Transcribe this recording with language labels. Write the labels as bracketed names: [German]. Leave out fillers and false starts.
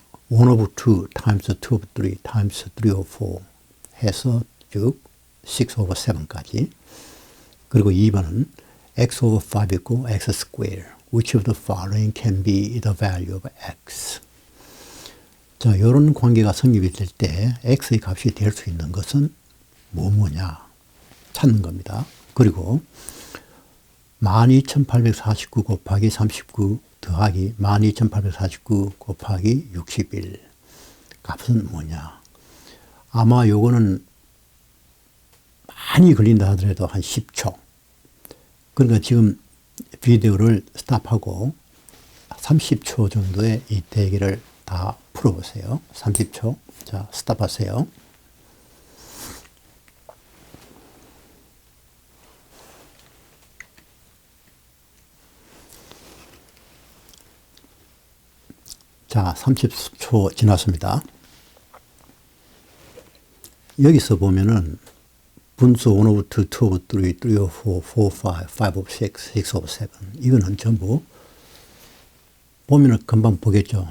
[English] 1 over 2 times 2 over 3 times 3 over 4 [Korean] 해서 쭉 [English] 6 over 7까지. [Korean] 그리고 2번은 [English] x over 5 equal x square. Which of the following can be the value of x? [Korean] 자, 이런 관계가 성립이 될 때 x의 값이 될 수 있는 것은 뭐냐 찾는 겁니다. 그리고 12,849 곱하기 39 더하기 12,849 곱하기 61 값은 뭐냐. 아마 요거는 많이 걸린다 하더라도 한 10초. 그러니까 지금 비디오를 스탑하고 30초 정도의 이 대기를 다 풀어보세요. 30초. 자, 스탑하세요. 자, 30초 지났습니다. 여기서 보면은 분수 [English] 1 over 2, 2 over 3, 3 over 4, 4, 5, 5 over 6, 6 over 7. [Korean] 이거는 전부 보면은 금방 보겠죠.